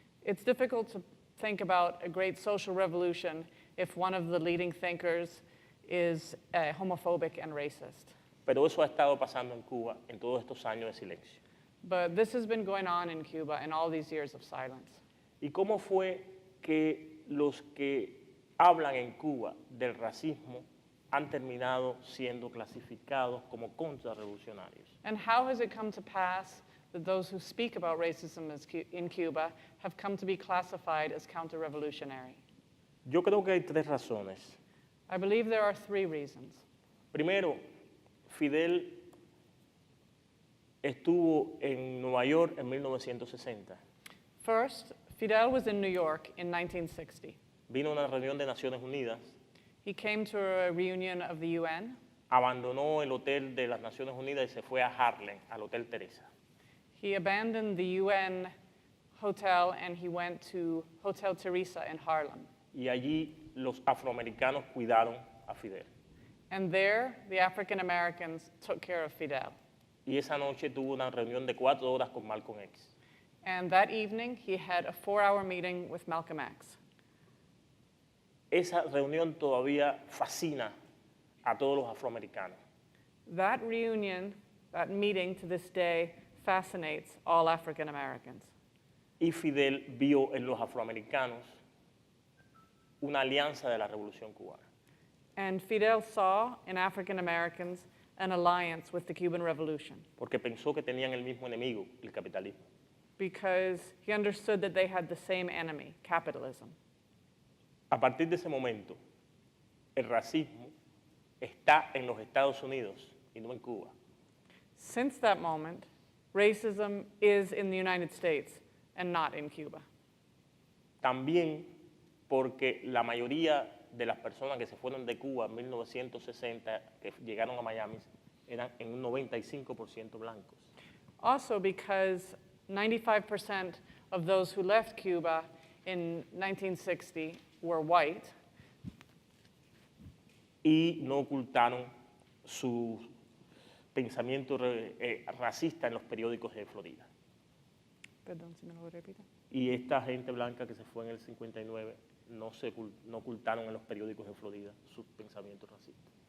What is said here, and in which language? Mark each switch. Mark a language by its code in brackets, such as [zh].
[en] It's difficult to think about a great social revolution if one of the leading thinkers is homophobic and racist. [es] Pero eso ha estado pasando en Cuba en todos estos años de silencio. [en] But this has been going on in Cuba in all these years of silence. [es] ¿Y cómo fue que los que hablan en Cuba del racismo han terminado siendo clasificados como contrarrevolucionarios? [en] And how has it come to pass that those who speak about racism in Cuba have come to be classified as counter-revolutionary? [es] Yo creo que hay tres razones. [en] I believe there are three reasons. [es] Primero, Fidel estuvo en Nueva York en 1960. [en] First, Fidel was in New York in 1960. [es] Vino a una reunión de Naciones Unidas, [en] He came to a reunion of the UN. [es] abandonó el hotel de las Naciones Unidas y se fue a Harlem, al Hotel Teresa. [en] He abandoned the UN hotel and he went to Hotel Teresa in Harlem. [es] Y allí los afroamericanos cuidaron a Fidel. [en] And there, the African Americans took care of Fidel. [es] Y esa noche tuvo una reunión de 4 horas con Malcolm X. [en] And that evening, he had a 4-hour meeting with Malcolm X. [es] Esa reunión todavía fascina a todos los afroamericanos. [en] That reunion, that meeting to this day, fascinates all African Americans. [es] Y Fidel vio en los afroamericanos una alianza de la Revolución Cubana. [en] And Fidel saw in African Americans an alliance with the Cuban Revolution [es] Porque pensó que tenían el mismo enemigo, el capitalismo. [en] because he understood that they had the same enemy, capitalism. [es] A partir de ese momento, el racismo está en los Estados Unidos y no en Cuba. [en] Since that moment, racism is in the United States and not in Cuba. [es] También porque la mayoría de las personas que se fueron de Cuba en 1960, que llegaron a Miami, eran en un 95% blancos. [en] Also because 95% of those who left Cuba in 1960 were white, [es] Y no ocultaron su pensamiento racista en los periódicos de Florida. Perdón, si me lo repite. Y esta gente blanca que se fue en el 59 no ocultaron en los periódicos de Florida sus pensamientos racistas.